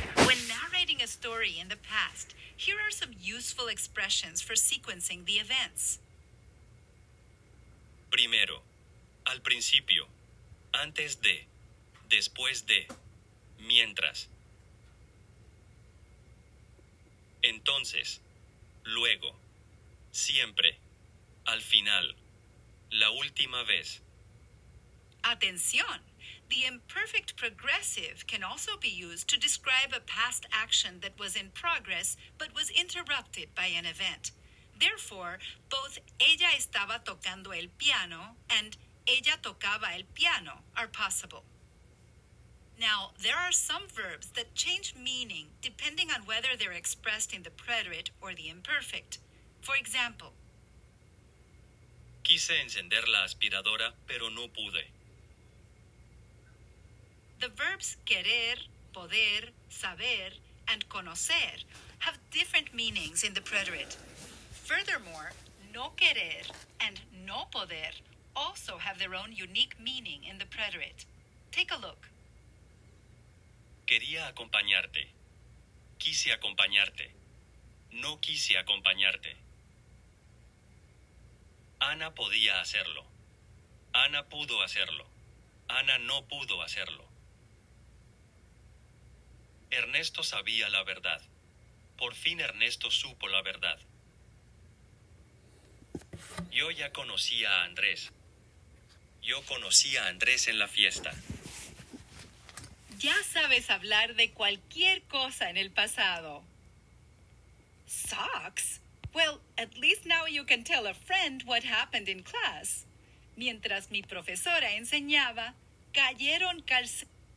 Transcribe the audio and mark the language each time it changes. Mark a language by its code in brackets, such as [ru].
[en] When narrating a story in the past, here are some useful expressions for sequencing the events. [es] Primero, al principio, antes de, después de, mientras. Entonces, luego, siempre, al final, la última vez. Atención! [en] The imperfect progressive can also be used to describe a past action that was in progress but was interrupted by an event. Therefore, both [es] ella estaba tocando el piano [en] and [es] ella tocaba el piano [en] are possible. Now, there are some verbs that change meaning depending on whether they're expressed in the preterite or the imperfect. For example, [es] Quise encender la aspiradora, pero no pude. [en] the verbs querer, poder, saber, and conocer have different meanings in the preterite. Furthermore, no querer and no poder also have their own unique meaning in the preterite. Take a look. [es] Quería acompañarte. Quise acompañarte. No quise acompañarte. Ana podía hacerlo. Ana pudo hacerlo. Ana no pudo hacerlo. Ernesto sabía la verdad. Por fin Ernesto supo la verdad. Yo ya conocía a Andrés. Yo conocí a Andrés en la fiesta. Ya sabes hablar de cualquier cosa en el pasado. [en] Socks? Well, at least now you can tell a friend what happened in class. [es] Mientras mi profesora enseñaba, cayeron calcetines.